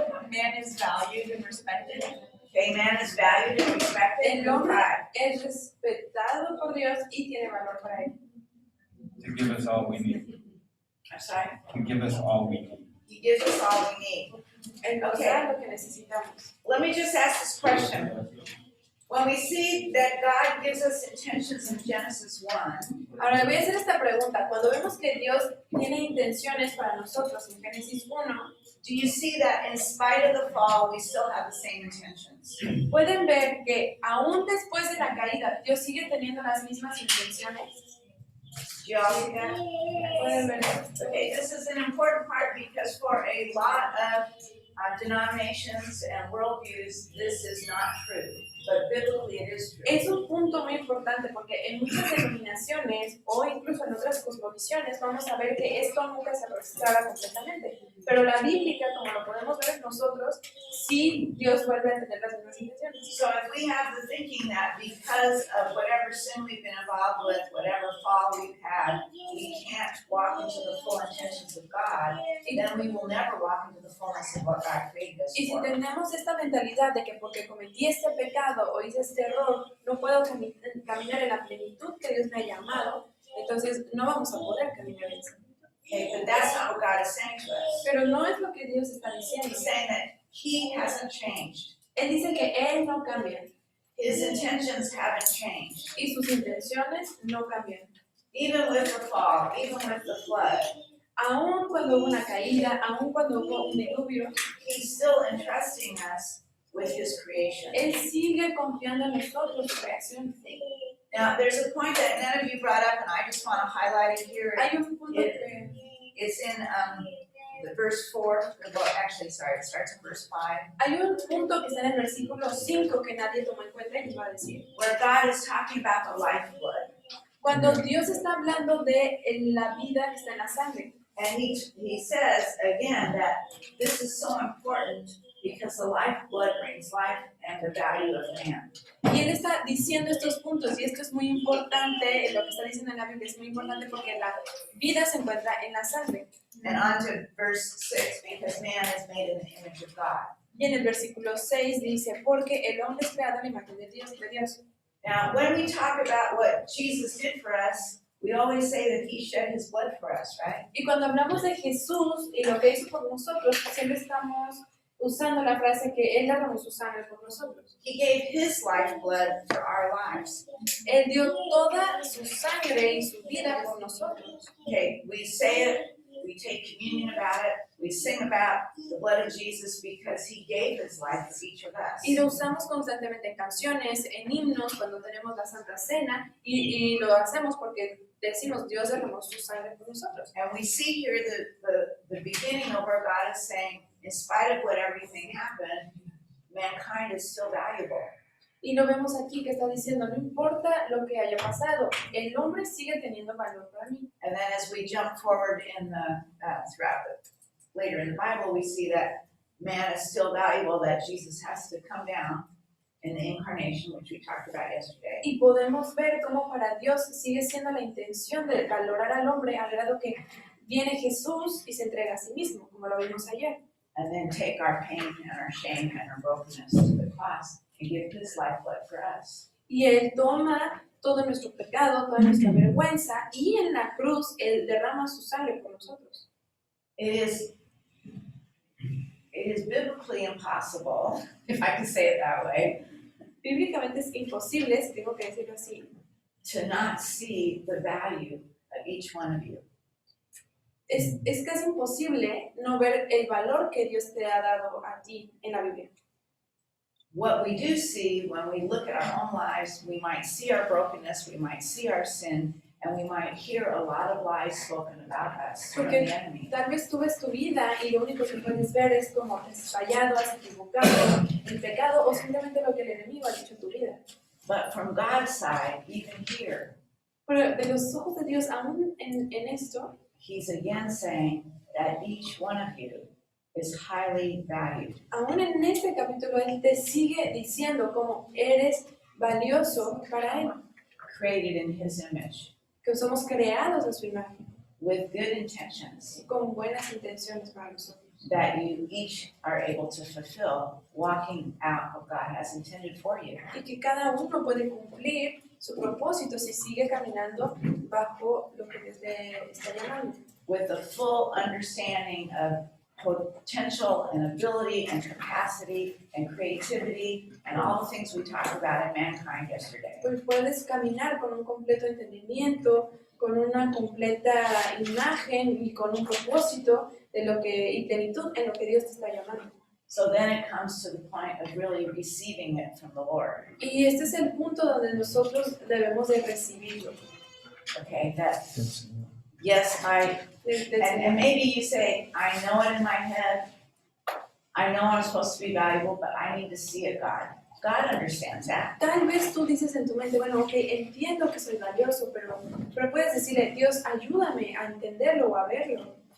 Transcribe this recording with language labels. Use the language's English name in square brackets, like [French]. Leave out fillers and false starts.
[English] Man is valued and respected. Okay, man is valued and respected. [Spanish] El hombre 5. es respetado por Dios y tiene valor para él. [English] To give us all we need. I'm sorry. To give us all we need. He gives us all we need. [Spanish] Él nos da lo que necesitamos. [English] Let me just ask this question. When we see that God gives us intentions in Genesis 1, [Spanish] Ahora voy a hacer esta pregunta. Cuando vemos que Dios tiene intenciones para nosotros en Génesis 1, [English] do you see that in spite of the fall, we still have the same intentions? [Spanish] pueden ver que aún después de la caída, Dios sigue teniendo las mismas intenciones. [English] Do you all see that? [Spanish] Pueden ver. [English] Okay, this is an important part because for a lot of denominations and worldviews, this is not true. But biblically it is true. [Spanish] Es un punto muy importante porque en muchas denominaciones o incluso en otras cosmovisiones vamos a ver que esto nunca se restaura completamente. Pero la bíblica, como lo podemos ver nosotros, sí Dios vuelve a tener las mismas intenciones. [English] So if we have the thinking that because of whatever sin we've been involved with, whatever fall we've had, we can't walk in into the full intentions of God, then we will never walk into the fullness of what God created us [Spanish] Y si [English] for. [Spanish] tenemos esta mentalidad de que porque cometí este pecado o hice este error, no puedo caminar en la plenitud que Dios me ha llamado, entonces no vamos a poder caminar en eso. [English] Okay, but that's not what God is saying to us. [Spanish] Pero no es lo que Dios está diciendo. [English] He's saying that He hasn't changed. [Spanish] Él dice que Él no cambia [English] His intentions haven't changed. [Spanish] y sus intenciones no cambian. [English] Even with the fall, even with the flood, [Spanish] Aun cuando hubo una caída, aun cuando hubo un diluvio, [English] He's still entrusting us with His creation. [Spanish] Él sigue confiando en nosotros, su creación. [English] Now, there's a point that none of you brought up, and I just want to highlight it here. [Spanish] Hay un punto que [English] It's in the verse 4. Well, actually, sorry, it starts in verse 5, [Spanish] hay un punto que está en el versículo 5 que nadie tomó en cuenta y les va a decir. [English] where God is talking about the lifeblood. [Spanish] Cuando Dios está hablando de la vida que está en la sangre. [English] And he says again that this is so important because the lifeblood brings life and the value of man. [Spanish] Y él está diciendo estos puntos y esto es muy importante, lo que está diciendo en la Biblia es muy importante porque la vida se encuentra en la sangre. [English] And on to verse 6, because man is made in the image of God. [Spanish] Y en el versículo 6 dice, porque el hombre es creado en la imagen de Dios. [English] Now, when we talk about what Jesus did for us, we always say that He shed His blood for us, right? [Spanish] Y cuando hablamos de Jesús y lo que hizo por nosotros, siempre estamos usando la frase que Él derramó su sangre por nosotros. [English] He gave His lifeblood for our lives. [Spanish] Él dio toda su sangre y su vida por nosotros. [English] Okay, we say it, we take communion about it, we sing about the blood of Jesus because He gave His life for each of us. [Spanish] Y lo usamos constantemente en canciones, en himnos, cuando tenemos la Santa Cena, y lo hacemos porque decimos, Dios derramó su sangre por nosotros. [English] And we see here the beginning of where God is saying, in spite of what everything happened, mankind is still valuable. [Spanish] Y lo vemos aquí que está diciendo, no importa lo que haya pasado, el hombre sigue teniendo valor para mí. [English] And then as we jump forward in the later in the Bible, we see that man is still valuable, that Jesus has to come down in the incarnation, which we talked about yesterday. [Spanish] Y podemos ver cómo para Dios sigue siendo la intención de valorar al hombre al grado que viene Jesús y se entrega a sí mismo, como lo vimos ayer. [English] And then take our pain and our shame and our brokenness to the cross and give His lifeblood for us. [Spanish] Y Él toma todo nuestro pecado, toda nuestra vergüenza, y en la cruz Él derrama su sangre por nosotros. [English] It is biblically impossible, if I can say it that way, [Spanish] Bíblicamente es imposible, si tengo que decirlo así, [English] to not see the value of each one of you. [Spanish] es casi imposible no ver el valor que Dios te ha dado a ti en la Biblia. [English] What we do see when we look at our own lives, we might see our brokenness, we might see our sin, and we might hear a lot of lies spoken about us from the enemy. [Spanish] Tal vez tú ves tu vida y lo único que puedes ver es cómo has fallado, has equivocado, el pecado o simplemente lo que el enemigo ha dicho en tu vida. [English] But from God's side, even here, [Spanish] Pero de los ojos de Dios, aún en esto, [English] He's again saying that each one of you is highly valued. [Spanish] aún en este capítulo, Él te sigue diciendo cómo eres valioso para Él, [English] Created in His image, [Spanish] que somos creados a su imagen, [English] with good intentions, [Spanish] con buenas intenciones para nosotros. [English] that you each are able to fulfill, walking out what God has intended for you. [Spanish] Y que cada uno puede cumplir su propósito si sigue caminando bajo lo que Dios le está llamando. [English] With the full understanding of potential and ability and capacity and creativity and all the things we talked about in mankind yesterday. [Spanish] Pues puedes caminar con un completo entendimiento, con una completa imagen y con un propósito de lo que, y plenitud en lo que Dios te está llamando. [English] So then it comes to the point of really receiving it from the Lord. [Spanish] Y este es el punto donde nosotros debemos de recibirlo. [English] Okay, that yes, and maybe you say, I know it in my head, I know I'm supposed to be valuable, but I need to see it, God. God understands that. [Spanish] Tal vez tú dices en tu mente, bueno, ok, entiendo que soy valioso, pero puedes decirle, Dios, ayúdame a entenderlo o a verlo.